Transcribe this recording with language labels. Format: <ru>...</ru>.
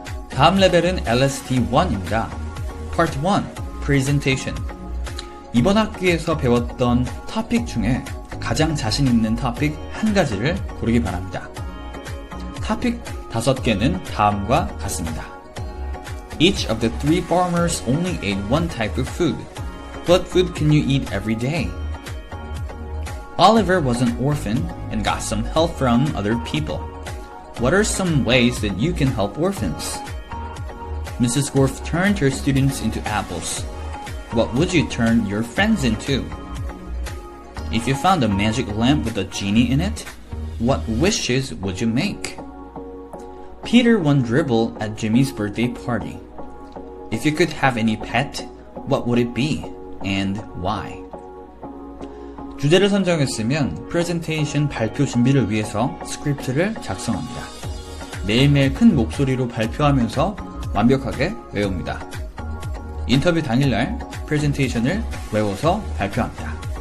<ko>다음 레벨은 LSD1입니다.</ko> <en>Part 1, Presentation.</en> <ko>이번 학기에서 배웠던 토픽 중에 가장 자신 있는 토픽 한 가지를 고르기 바랍니다. 토픽 5개는 다음과 같습니다.</ko> <en>Each of the 3 farmers only ate one type of food. What food can you eat every day? Oliver was an orphan and got some help from other people. What are some ways that you can help orphans? Mrs. Gorf turned her students into apples. What would you turn your friends into? If you found a magic lamp with a genie in it, what wishes would you make? Peter won dribble at Jimmy's birthday party. If you could have any pet, what would it be and why?</en> <ko>주제를 선정했으면 프레젠테이션 발표 준비를 위해서 스크립트를 작성합니다. 매일매일 큰 목소리로 발표하면서 완벽하게 외웁니다. 인터뷰 당일날 프레젠테이션을 외워서 발표합니다.</ko>